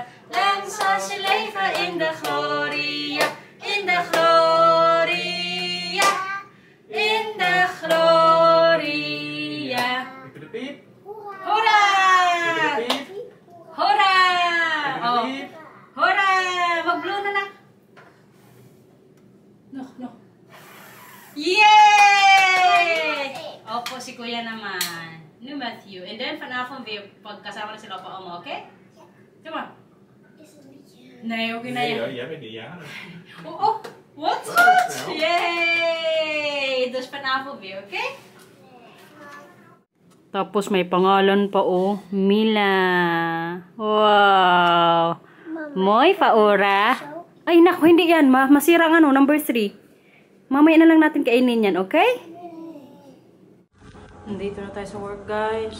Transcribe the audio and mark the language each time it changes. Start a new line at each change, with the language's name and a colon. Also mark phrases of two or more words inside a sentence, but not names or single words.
Dutch: Lang zal ze leven in de gloria, in de gloria, in de gloria. Hoera! Hoera! Oh. Hoera!
Filipino: Mag-blow na lang.
English: No. Yay!
Filipino: Opo, si Kuya naman. Ni Matthew.
English: And then
Dutch: vanavond weer
Filipino: pagkasama na sila pa Oma, okay?
English: Come on.
Dutch: Nee,
Filipino: okay na yan.
Dutch: Nee hoor, jij bent niet jarig.
English: Oh, what? Yay!
Dutch: Dus vanavond weer, okay?
Filipino: Tapos may pangalan pa, oh. Mila. Wow. Moy, Paora. Ay, naku, hindi yan. Masira ang ano, number 3. Mamaya na lang natin kainin yan, okay? Nandito na tayo sa work, guys.